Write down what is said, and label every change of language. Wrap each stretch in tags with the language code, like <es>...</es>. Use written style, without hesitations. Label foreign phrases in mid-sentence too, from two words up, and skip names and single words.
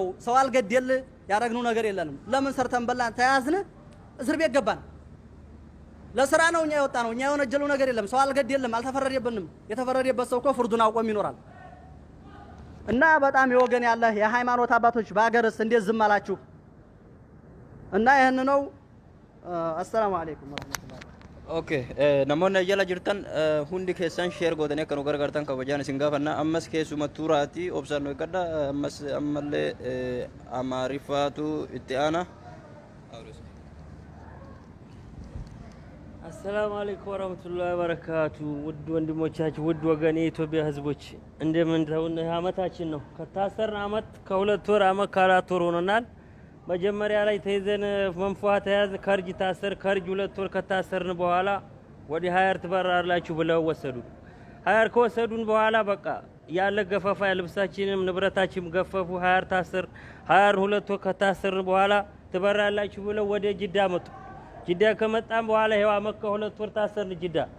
<am>ሰው አልገደል ያረግነው ነገር የለንም። ለምን ሰርተን በላን ተያዝነ እስር ቤት ገባን። ለስራ ነው እኛ የወጣ ነው። እኛ የወነጀለው ነገር የለም። ሰው አልገደልም፣ አልተፈረደብንም። የተፈረደበት ሰው እኮ ፍርዱን አውቆም ይኖራል። እና በጣም የወገን ያለ የሃይማኖት አባቶች በአገርስ እንዴት ዝም አላችሁ? እና ይሄን ነው።</am> <ar>السلام عليكم ورحمة الله</ar> <om>Okay, namoonni jala jirtan hundi keessan share gootanii akka nu gargaartan kabajaan isin gaafanna. Ammas keessuma tuuraati obsaan nu eeggadha. Ammas ammallee amaarifaatu itti aana.</om> <ar>السلام عليكم ورحمة الله وبركاته።</ar> <am>ውድ ወንድሞቻችን ውድ ወገን የኢትዮጵያ ህዝቦች እንደምን ተውነ አመታችን ነው። ከታሰርን አመት ከሁለት ወር አመት ከአራት ወር ሆኖናል። መጀመሪያ ላይ ተይዘን መንፏ ተያዝ ከርጅ ታሰር ከርጅ ሁለት ወር ከታሰርን በኋላ ወዲ ሀያር ትበራላችሁ ብለው ወሰዱን። ሀያር ከወሰዱን በኋላ በቃ ያለ ገፈፋ ልብሳችንም ንብረታችንም ገፈፉ። ሀያር ታሰር ሀያር ሁለት ወር ከታሰርን በኋላ ትበራላችሁ ብለው ወደ ጅዳ መጡ። ጅዳ ከመጣን በኋላ ይሄው አመት ከሁለት ወር ታሰርን ጅዳ።</am>